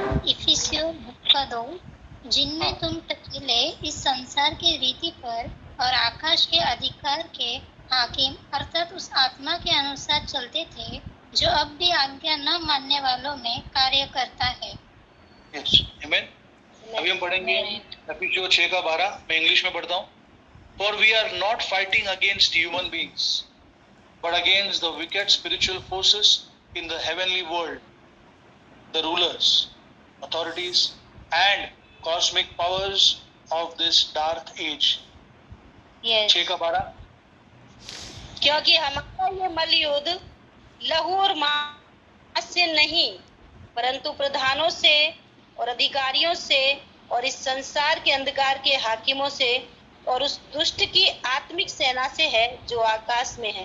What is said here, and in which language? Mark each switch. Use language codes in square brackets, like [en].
[hi] इफिसियों 2:2, जिनमें तुम पहले इस संसार के रीति पर और आकाश के अधिकार के हाकिम अर्थात उस आत्मा के अनुसार चलते थे, जो अब भी आज्ञा न मानने वालों में कार्य करता है। यस, आमीन। अभी हम पढ़ेंगे एफिसियों 6:12। मैं इंग्लिश में पढ़ता हूँ। [en] For we are not fighting against human beings, but against the wicked spiritual forces in the heavenly world, the rulers, authorities, and cosmic powers of this dark age. Yes. [hi] 6:12। क्योंकि हमारा ये मलयुद्ध लहू और मांस से नहीं, परंतु प्रधानों से और अधिकारियों से और इस संसार के अंधकार के हाकिमों से और उस दुष्ट की आत्मिक सेना से है, जो आकाश में है।